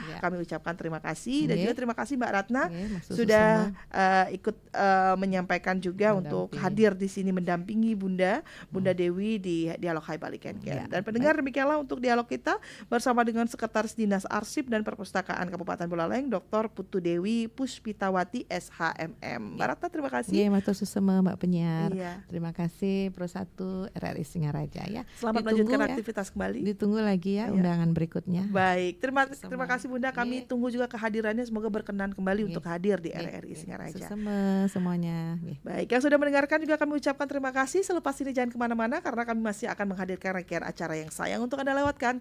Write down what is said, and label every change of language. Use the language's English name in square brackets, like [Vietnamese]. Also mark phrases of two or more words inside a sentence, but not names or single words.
[Indonesian] Kami ucapkan terima kasih dan juga terima kasih Mbak Ratna sudah ikut menyampaikan juga untuk hadir di sini mendampingi Bunda Dewi di dialog Hai Balikan. Dan pendengar, demikianlah untuk dialog kita bersama dengan Sekretaris Dinas Arsip dan Perpustakaan Kabupaten Buleleng, Dr. Putu Dewi Puspitawati SHMM. Mbak Ratna, terima kasih. Iya, [Balinese] matur susema [Indonesian] Mbak penyiar. Terima kasih Pro 1 RRI Singaraja ya. Selamat melanjutkan aktivitas kembali. Ditunggu lagi ya undangan berikutnya. Baik, terima kasih Bunda. Kami tunggu juga kehadirannya, semoga berkenan kembali untuk hadir di RRI Singaraja. Sesama semuanya. Baik, yang sudah mendengarkan juga kami ucapkan terima kasih. Selepas ini jangan kemana-mana karena kami masih akan menghadirkan rangkaian acara yang sayang untuk Anda lewatkan.